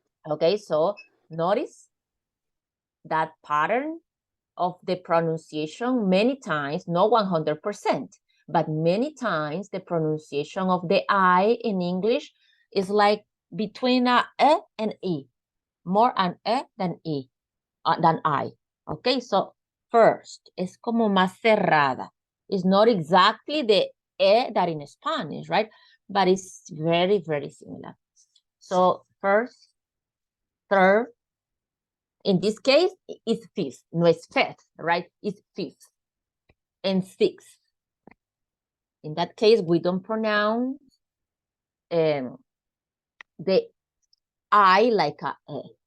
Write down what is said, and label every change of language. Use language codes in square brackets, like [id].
[en] Okay, so notice that pattern of the pronunciation many times, not 100%, but many times the pronunciation of the I in English is like between a E and E, more an E than E, than I. Okay, so first, [es] es como más cerrada. [en] It's not exactly the E that in Spanish, right? But it's very, very similar. So first, third, in this case, it's fifth, [es] no es [en] fifth, right? It's fifth and sixth. In that case, we don't pronounce the I like a E.